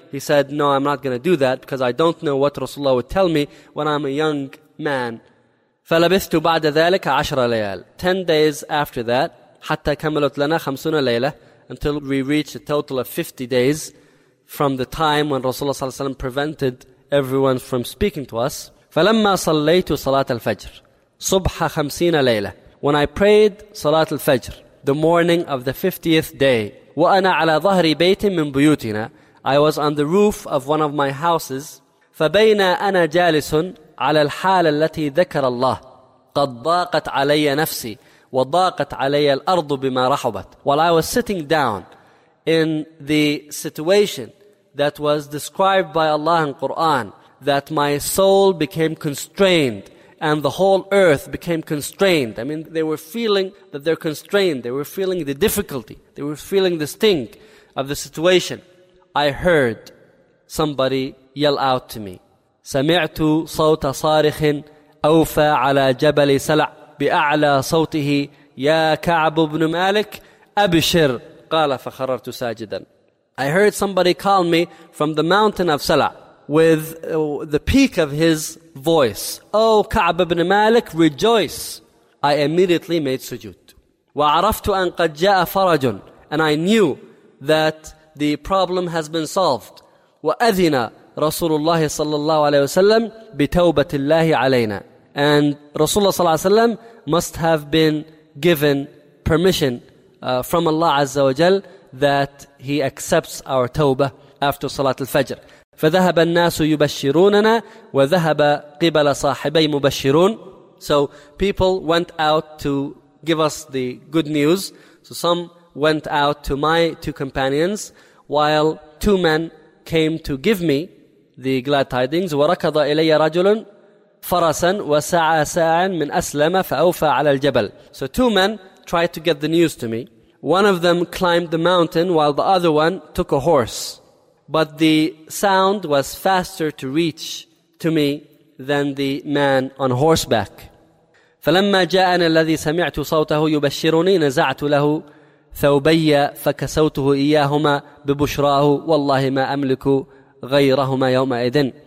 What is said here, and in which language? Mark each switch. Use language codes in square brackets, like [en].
[en] He said, no, I'm not going to do that because I don't know what Rasulullah would tell me when I'm a young man. [ar] فَلَبِثْتُ بَعْدَ ذَلِكَ عَشْرَ لَيَالٍ [en] 10 days after that, [ar] حَتَّى كَمَلُتْ لَنَا خَمْسُونَ لَيْلَةً, [en] until we reached a total of 50 days from the time when Rasulullah sallallahu alayhi wa sallam prevented everyone from speaking to us. [ar] فَلَمَّا صَلَّيْتُ صَلَاةَ الْفَجْرِ صُبْحَ خَمْسِينَ لَيْلَةً, [en] when I prayed Salat al-Fajr, the morning of the 50th day, [ar] وَأَنَا عَلَى ظَهْرِ بَيْتٍ مِّن بُيُوتِنَا, [en] I was on the roof of one of my houses, [ar] فَبَيْنَا أَنَا جَالِسٌ عَلَى الْحَالَ الَّتِي ذَكَرَ اللَّهِ قَدْ ضَاقَتْ عَلَيَّ نَفْسِي وَضَاقَتْ عَلَيَّ الْأَرْضُ بِمَا رَحُبَتْ. [en] While I was sitting down in the situation that was described by Allah in Quran, that my soul became constrained and the whole earth became constrained. I mean, they were feeling that they're constrained. They were feeling the difficulty. They were feeling the sting of the situation. I heard somebody yell out to me, [ar] سَمِعْتُ صَوْتَ صَارِخٍ أَوْفَى عَلَى جَبَلِ سَلَعْ بِأَعْلَى صَوْتِهِ يَا كَعْبُ بْنُ مَالِكَ أَبْشِرْ قَالَ فَخَرَرْتُ سَاجِدًا. [en] I heard somebody call me from the mountain of Sala with the peak of his voice, oh, Ka'b ibn Malik, rejoice. I immediately made sujood. [ar] وَعَرَفْتُ أَنْ قَدْ جَاءَ فَرَجٌ, [en] and I knew that the problem has been solved. [ar] وَأَذِنَ رَسُولُ اللَّهِ صَلَّى اللَّهُ عَلَيْهِ وَسَلَّمْ بِتَوْبَةِ اللَّهِ عَلَيْنَا, [en] and Rasulullah sallallahu alayhi wa sallam must have been given permission from Allah azza wa jal that he accepts our tawbah after Salat al-Fajr. [ar] فذهب الناس يبشروننا وذهب قبل صاحبي مبشرون. [en] So people went out to give us the good news. So some went out to my two companions, while two men came to give me the glad tidings. [ar] وركض إلي رجل فرسا وسعى ساعا من أسلم فأوفى على الجبل. [en] So two men tried to get the news to me. One of them climbed the mountain while the other one took a horse. But the sound was faster to reach to me than the man on horseback. [ar] فَلَمَّا جَاءَنَا الَّذِي سَمِعْتُ صَوْتَهُ يُبَشِّرُنِي نَزَعْتُ لَهُ ثَوْبَيَّ فَكَسَوْتُهُ إِيَّاهُمَا بِبُشْرَاهُ وَاللَّهِ مَا أَمْلِكُ غَيْرَهُمَا يَوْمَ إِذٍ.